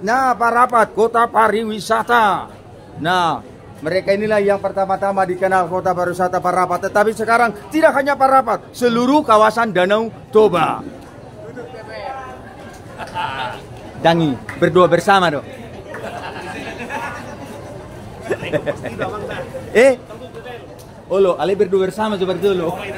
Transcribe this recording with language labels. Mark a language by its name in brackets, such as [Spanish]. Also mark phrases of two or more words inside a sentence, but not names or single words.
[Indonesian] Nah, Parapat kota pariwisata. Nah, mereka inilah yang pertama-tama dikenal kota pariwisata Parapat. Tetapi sekarang tidak hanya Parapat, seluruh kawasan Danau Toba. Dangi, berdoa bersama dong. [Batak Toba] Olo, ale [Indonesian] berdoa bersama seperti dulu.